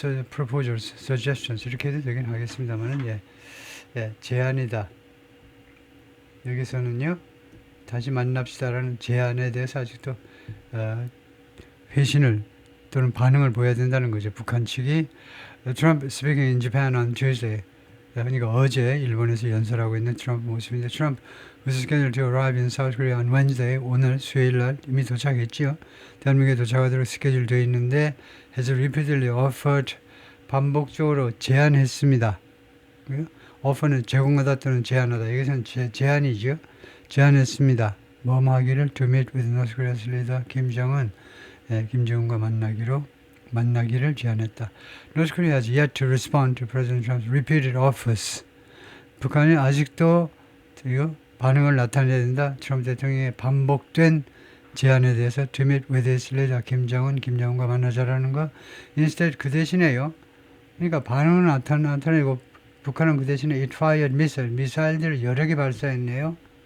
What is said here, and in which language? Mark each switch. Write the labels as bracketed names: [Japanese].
[English] proposals, suggestions [Korean] 이렇게 해도 되긴 하겠습니다만은 제안이다. 여기서는요, 다시 만납시다라는 제안에 대해서 아직도 회신을 또는 반응을 보여야 된다는 거죠. 북한 측이 [English] Trump speaking in Japan on Tuesday. [Korean] 그러니까 어제 일본에서 연설하고 있는 트럼프 모습인데 트럼프 [English] was scheduled to arrive in South Korea on Wednesday. [Korean] 오늘 수요일 날 이미 도착했지요. 대한민국에 도착하도록 스케줄 되어 있는데 [English] has repeatedly offered [Korean] 반복적으로 제안했습니다. offer는 제공하다 또는 제안하다. 여기서는 제안이죠. 제안했습니다. 뭐뭐 하기를 [English] to meet with North Korea's leader [Korean] 김정은 김정은과 만나기를 제안했다. [English] North Korea has yet to respond to President Trump's repeated offers. [Korean] 북한이 아직도 반응을 나타내야 된다. 트럼프 대통령의 반복된 제안에 대해서 [English] to meet with his leader [Korean] 김정은과 만나자라는 거. Instead 그 대신에요. 그러니까 반응을 나타내고 북한은 그 대신에 [English] it fired [Korean] 미사일들을 여러 개 발사했네요.